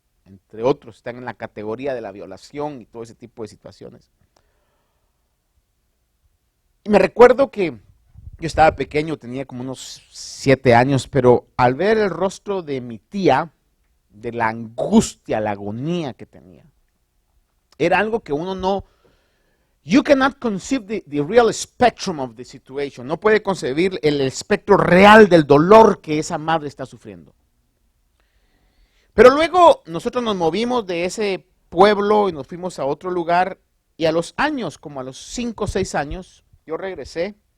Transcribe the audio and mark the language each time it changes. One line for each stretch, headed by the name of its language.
Spanish: Entre otros, están en la categoría de la violación y todo ese tipo de situaciones. Y me recuerdo que yo estaba pequeño, tenía como unos 7 años, pero al ver el rostro de mi tía, de la angustia, la agonía que tenía, era algo que uno no...
English: You cannot conceive the real spectrum of the situation.
Spanish: No puede concebir el espectro real del dolor que esa madre está sufriendo. Pero luego nosotros nos movimos de ese pueblo y nos fuimos a otro lugar y a los años, como a los 5 o 6 años, yo regresé.